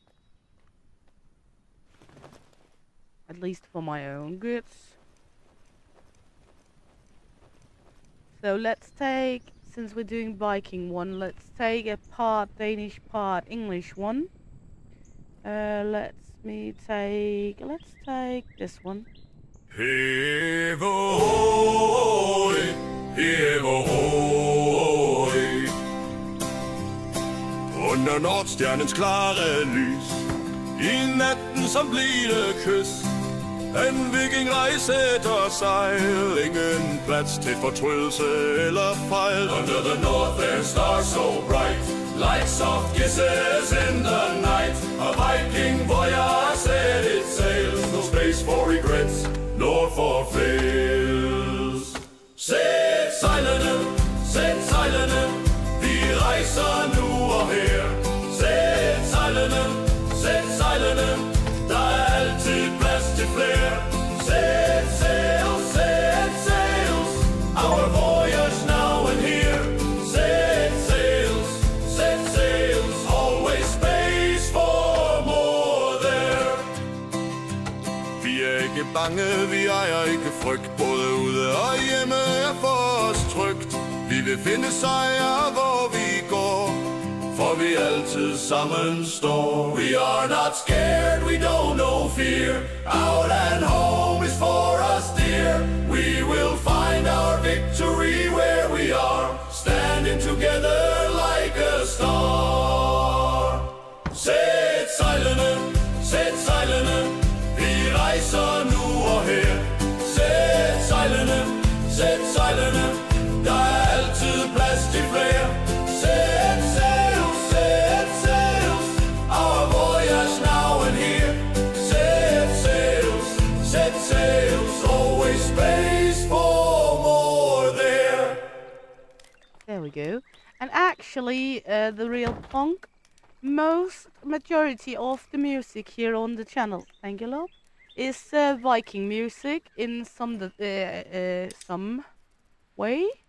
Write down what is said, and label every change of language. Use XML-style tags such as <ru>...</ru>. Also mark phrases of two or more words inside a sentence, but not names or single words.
<en>At least for my own goods. So let's take since we're doing Viking one, let's take a part Danish, part English one. Let's take this one.</en> <da>Hæve høj, hæve høj. Under Nordstjernens klare lys, i natten som blide kys. En viking rejser sejl, ingen plads til fortrydelse eller fejl.</da> <en>Under the north there's stars so bright, like soft kisses in the night. A Viking voyage set its sails, no space for regrets, nor for fails.</en> <da>Sæt sejlene, vi rejser nu og her. Sæt sejlene, der er altid plads til flere.</da> <en>Sæt sails, our voyage now and here. Sæt sails, always space for more there.</en> <da>Vi er ikke bange, vi ejer ikke frygt. Både ude og hjemme er for os trygt. Vi vil finde sejr, hvor vi går, for vi altid sammen står.</da> <en>We are not scared, we don't know fear. Out and home is for us dear. We will find our victory where we are, standing together like a star.</en> <da>Sæt sejlene, vi rejser nu og her. Sæt sejlene, der er altid plads til flere.</da> <en>Sæt sails, our voyage now and here. Set sails, always space for more there. There we go. And actually, the real punk, majority of the music here on the channel, thank you, love, is Viking music in some way.</en>